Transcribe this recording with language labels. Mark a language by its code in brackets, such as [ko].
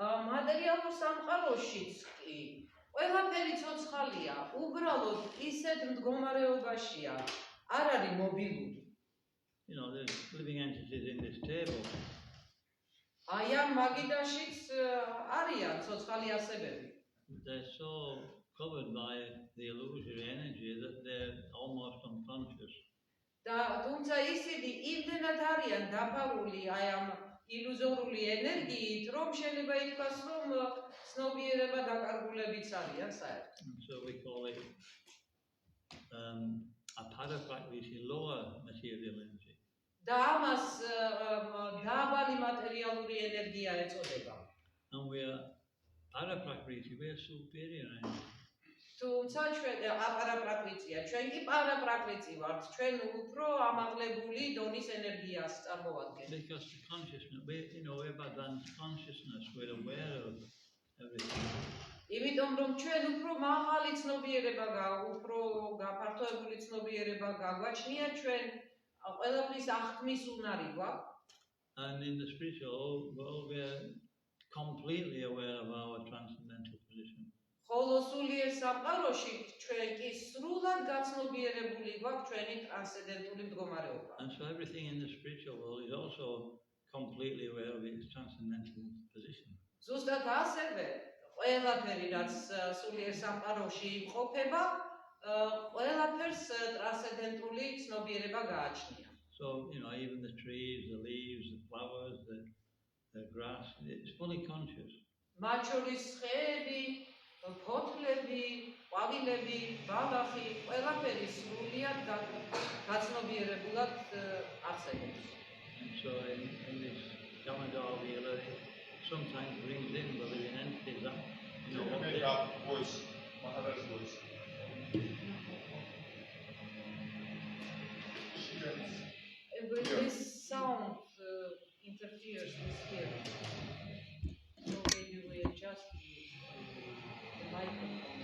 [ka] მატერიალურ სამყაროშიც კი ყველაფერი ცოცხალია, უბრალოდ ისეთ მდგომარეობაშია, არ არის მობილური. [en] There's living entities in this table. [ka] აი ამ მაგიდაშიც არიან ცოცხალი ასებები. [en] They're so covered by the illusory energy that they're almost unconscious. [ka] და თუმცა ისინი იმდენად არიან დაფარული აი ამ ილუზორული ენერგიით, რომ შეიძლება ითქვას, რომ ცნობიერება დაკარგულებიც არიან საერთოდ. [en] And so we call it a paraprakriti, lower material energy. [ka] და ამას დაბალი მატერიალური ენერგია ეწოდება. [en] And we are paraprakriti, we are superior energy. [ka] თუმცა ჩვენ აპარაპრაკრიტია, ჩვენ კი პარაპრაკრიტი ვართ, ჩვენ უფრო ამაღლებული დონის ენერგიას წარმოადგენთ. [en] Because the consciousness, we have advanced consciousness, we're aware of everything. [ka] იმიტომ რომ ჩვენ უფრო მაღალი ცნობიერება უფრო გაფართოებული ცნობიერება გაგვაჩნია, ჩვენ ყველაფრის აღქმის უნარი გვაქვს. [en] And in the spiritual world, we are completely aware of our transcendental position. [ka] ხოლო სულიერ სამყაროში ჩვენ კი სრულად გაცნობიერებული გვაქვს ჩვენი ტრანსცენდენტული მდგომარეობა. [en] And so everything in the spiritual world is also completely aware of its transcendental position. [ka] ზუსტად ასევე ყველაფერი რაც სულიერ სამყაროში იმყოფება, ყველაფერს ტრანსცენდენტული ცნობიერება გააჩნია. [en] So, even the trees, the leaves, the flowers, the grass, it's fully conscious. [ka] მათ შორის ხეები, ფოთლები, ყვავილები, ბალახი, ყველაფერი სრულიად გაცნობიერებულად არსებობს. [en] And so in this Damodar Leela, it sometimes brings in the living entities that, what Make they, up voice, Maharaj voice. When this sound interferes with hearing, so maybe we adjust the microphone.